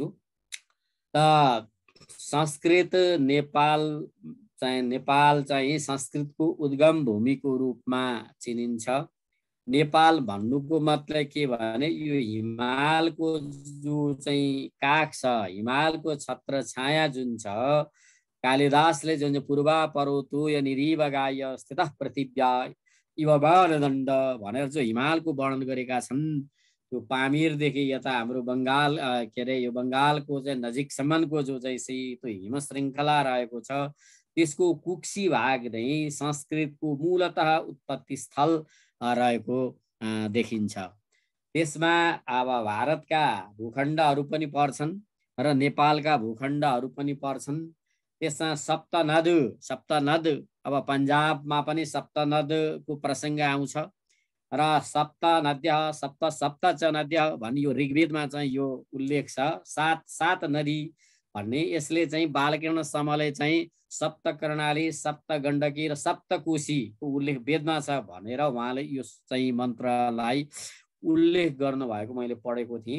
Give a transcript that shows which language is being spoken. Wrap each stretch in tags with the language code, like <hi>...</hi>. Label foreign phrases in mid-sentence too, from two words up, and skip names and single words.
<ne>त संस्कृत नेपाल चाहिँ संस्कृतको उद्गम भूमिको रूपमा चिनिन्छ। नेपाल भन्नुको मतलब के भने यो हिमालको जो चाहिँ काख छ, हिमालको छत्र छाया जुन छ, कालिदासले जुन</ne> <sa>पूर्वा पर्वतो निरीवगाय स्थितः पृथिव्या इव बाणदण्ड</sa> <ne>भनेर जो हिमालको वर्णन गरेका छन्, यो पामीरदेखि यता हाम्रो बङ्गाल के अरे यो बङ्गालको चाहिँ नजिकसम्मको जो चाहिँ सेतो हिम श्रृङ्खला रहेको छ, त्यसको कुक्सी भाग नै संस्कृतको मूलतः उत्पत्ति स्थल रहेको देखिन्छ। त्यसमा अब भारतका भूखण्डहरू पनि पर्छन् र नेपालका भूखण्डहरू पनि पर्छन्। त्यसमा सप्तनद अब पन्जाबमा पनि सप्तनदको प्रसङ्ग आउँछ र</ne> <sa>सप्त च नद्यः</sa> <ne>भन्ने यो ऋग्वेदमा चाहिँ यो उल्लेख छ। सात नदी भन्ने, यसले चाहिँ बालकृष्ण समले चाहिँ सप्तकर्णाली, सप्तगण्डकी र सप्तकोशीको उल्लेख वेदमा छ भनेर उहाँले यो चाहिँ मन्त्रलाई उल्लेख गर्नुभएको मैले पढेको थिएँ।</ne>